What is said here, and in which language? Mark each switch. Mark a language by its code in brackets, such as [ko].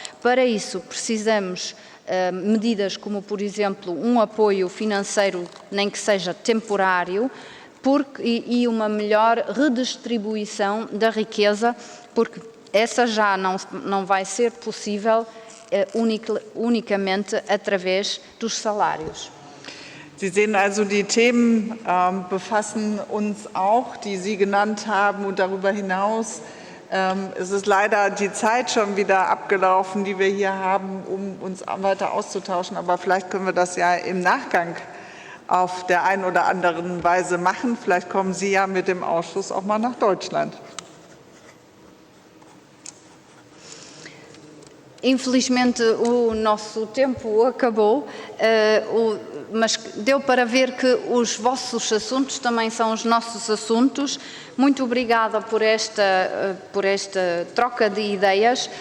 [pt] Para isso, precisamos medidas como, por exemplo, um apoio financeiro, nem que seja temporário, e uma melhor redistribuição da riqueza, porque essa já não vai ser possível unicamente através dos salários. [de] Sie sehen also, die Themen befassen uns auch, die Sie genannt haben, und darüber hinaus. Es ist leider die Zeit schon wieder abgelaufen, die wir hier haben, um uns weiter auszutauschen. Aber vielleicht können wir das ja im Nachgang auf der einen oder anderen Weise machen. Vielleicht kommen Sie ja mit dem Ausschuss auch mal nach Deutschland. [pt] Infelizmente o nosso tempo acabou, mas deu para ver que os vossos assuntos também são os nossos assuntos. Muito obrigada por esta troca de ideias.